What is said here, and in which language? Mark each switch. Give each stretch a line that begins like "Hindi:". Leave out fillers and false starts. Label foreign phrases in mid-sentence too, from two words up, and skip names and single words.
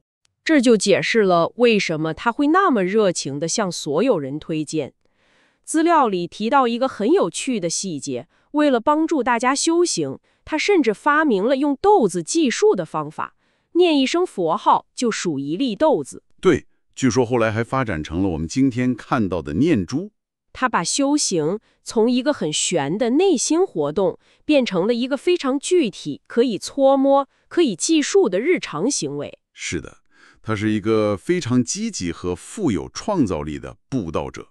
Chinese: 這就解釋了為什麼他會那麼熱情地向所有人推薦。資料裡提到一個很有趣的細節，為了幫助大家修行， 他甚至發明了用豆子計數的方法，念一聲佛號就數一粒豆子。對，據說後來還發展成了我們今天看到的念珠。他把修行從一個很玄的內心活動，變成了一個非常具體、可以搓摸、可以計數的日常行為。是的，他是一個非常積極和富有創造力的布道者。